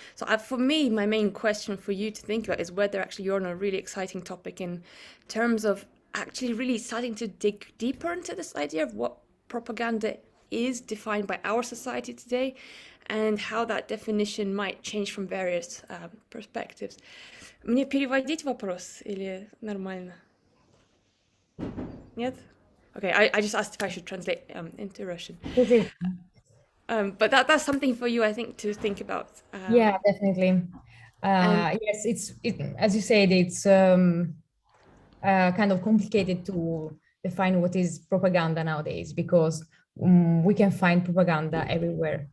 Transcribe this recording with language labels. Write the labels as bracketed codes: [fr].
[en] So for me, my main question for you to think about is whether actually you're on a really exciting topic in terms of actually really starting to dig deeper into this idea of what propaganda is defined by our society today and how that definition might change from various perspectives. [ru] Мне переводить вопрос или нормально? Нет? [en] Okay, I just asked if I should translate into Russian. But that's something for you, I think, to think about. Yeah, definitely. Yes, as you said, it's kind of complicated to define what is propaganda nowadays, because we can find propaganda everywhere.